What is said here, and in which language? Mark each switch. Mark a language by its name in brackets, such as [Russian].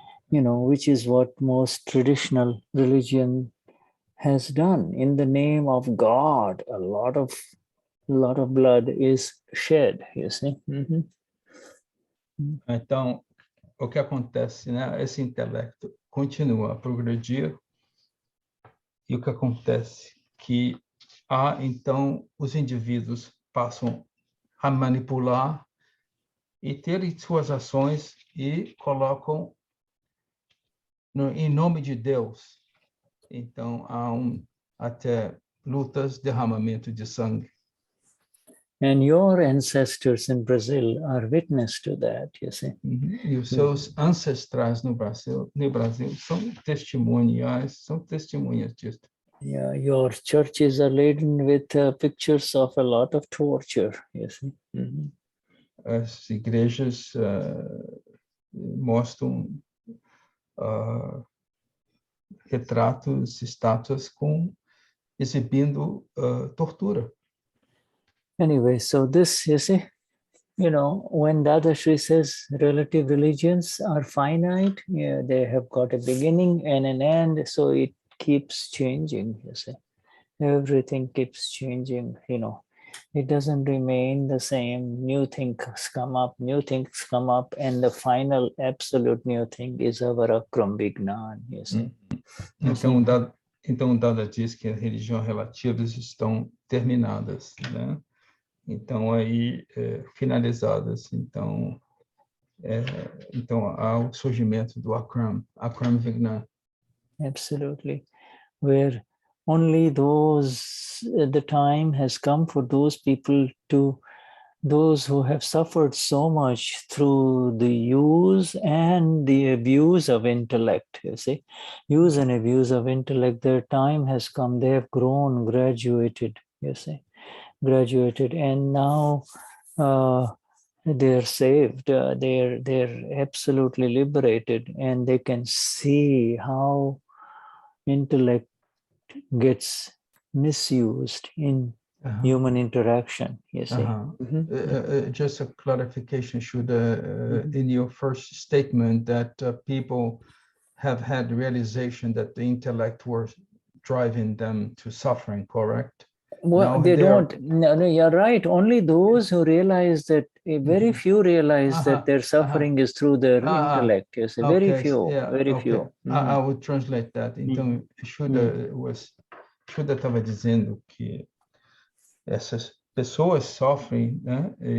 [English] which is what most traditional religion has done. In the name of God, a lot of blood is shed, you see. [Portuguese] Então, o que acontece, né? Esse intelecto continua a progredir e o que acontece que então os indivíduos passam a manipular e terem suas ações e colocam em nome de Deus. Então, há até lutas, derramamento de sangue. [English] And your ancestors in Brazil are witness to that, you see. [Portuguese] E os seus ancestrais no Brasil são testemunhas disso. [English] Yeah, your churches are laden with pictures of a lot of torture, you see. [Portuguese] As igrejas mostram retratos, estátuas exibindo tortura. [English] Anyway, so this, you see, when Dadashri says relative religions are finite, they have got a beginning and an end, so it keeps changing, you see. Everything keeps changing, It doesn't remain the same. New things come up, and the final absolute new thing is our Akram Vignan, you see. [Portuguese] Então, Dada diz que as religiões relativas estão terminadas, né? Então, aí, finalizadas. Então, há o surgimento do Akram Vignan. [English] Absolutely. Where only the time has come for those people those who have suffered so much through the use and the abuse of intellect, you see. Use and abuse of intellect, their time has come. They have grown, graduated, you see. And now they're saved. They're absolutely liberated, and they can see how intellect gets misused in human interaction, you see. Just a clarification, Shuddha, in your first statement that people have had realization that the intellect was driving them to suffering, correct? Well, now they don't. No, you're right. Only those who realize that, very few realize that their suffering is through their intellect. Yes, very few. Few. I will translate that. [Portuguese] Então, Shuddha estava dizendo que essas pessoas sofrem, né?